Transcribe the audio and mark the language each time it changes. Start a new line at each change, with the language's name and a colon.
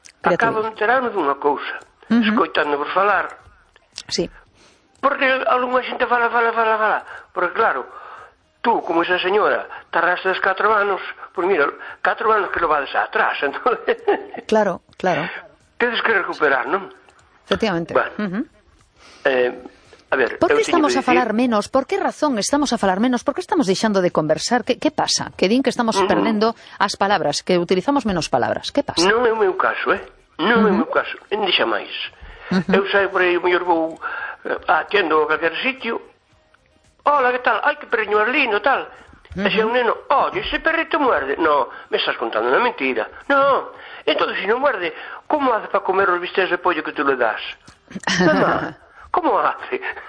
Galician: Acabo de enterarme dunha cousa. Escoitándovos falar. Sí. Porque algunha xente fala. Porque claro, tú, como esa señora, tardastes 4 anos,
Spanish: pues mira,
Galician: 4 anos que lo vades atrás, entón... Claro. Tedes que recuperar, non? Efectivamente. Bueno, a ver... Por que estamos a falar menos? Por que razón estamos a falar menos? Por que estamos deixando de conversar? Que pasa? Que din que estamos perdendo as palabras, que utilizamos menos palabras. Que pasa? Non é o meu caso, Non é o meu caso. En deixa máis. Eu saio por aí, o mellor vou...
Spanish: Atiendo a cualquier sitio. Hola, ¿qué tal? Ay, qué perreño es lindo, tal. Ese es un neno. Oye, ese perrito muerde. No, me estás contando una mentira. No. Entonces, si no muerde, ¿cómo hace para comer los bistecs de pollo que tú le das? Mamá, ¿cómo hace?